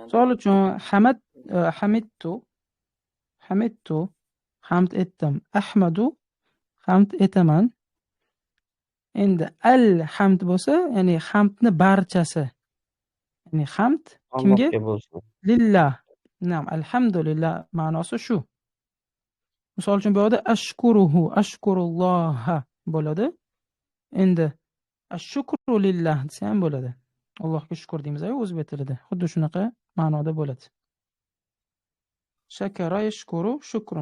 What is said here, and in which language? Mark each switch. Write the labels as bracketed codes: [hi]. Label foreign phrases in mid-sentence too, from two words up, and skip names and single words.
[uz] Misol uchun hamidtu hamd etdim. Ahmadu hamd etaman. Endi hamd bo'lsa, ya'ni hamdni barchasi. Ya'ni hamd kimga? Allohga bo'lsin. Lillah. Na'am, alhamdulillah ma'nosi shu. Misol uchun bu yerda ashkurulloha bo'ladi. Endi [ar] أشكر لله [uz] desa ham bo'ladi. Allohga shukr deymiz-ku o'zbek tilida. Xuddi shunaqa ma'noda bo'ladi. [ar] شكر يشكر شكرا.